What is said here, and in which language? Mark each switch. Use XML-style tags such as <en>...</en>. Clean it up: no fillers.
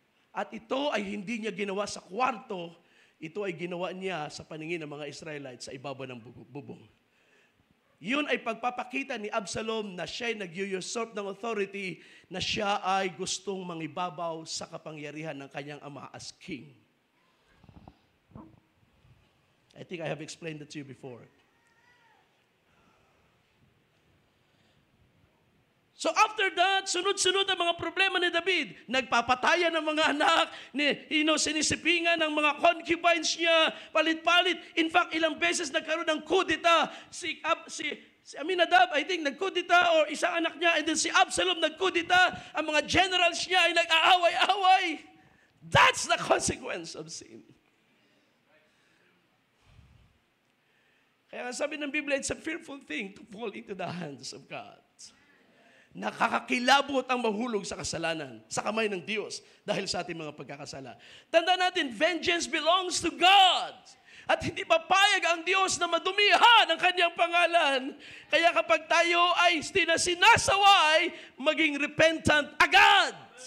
<tl>At ito ay hindi niya ginawa sa kwarto, ito ay ginawa niya sa paningin ng mga Israelites sa ibabaw ng bubong. Yun ay pagpapakita ni Absalom na siya ay nag-usurp ng authority, na siya ay gustong mangibabaw sa kapangyarihan ng kanyang ama as king.</tl> <en>I think I have explained that to you before.</en> <tl>So after that, sunod-sunod ang mga problema ni David. Nagpapatayan ng mga anak, sinisipingan ng mga concubines niya, palit-palit. In fact, ilang beses nagkaroon ng kudeta. Si Aminadab, I think, nagkudeta, or isang anak niya, and then si Absalom nagkudeta. Ang mga generals niya ay nag-aaway-aaway.</tl> <en>That's the consequence of sin.</en> <tl>Kaya sabi ng Biblia,</tl> <en>it's a fearful thing to fall into the hands of God.</en> <tl>Nakakakilabot ang mahulog sa kasalanan, sa kamay ng Diyos dahil sa ating mga pagkakasala. Tandaan natin,</tl> <en>vengeance belongs to God.</en> <tl>At hindi papayag ang Diyos na madumihan ang kanyang pangalan. Kaya kapag tayo ay sinasaway, maging repentant agad.</tl>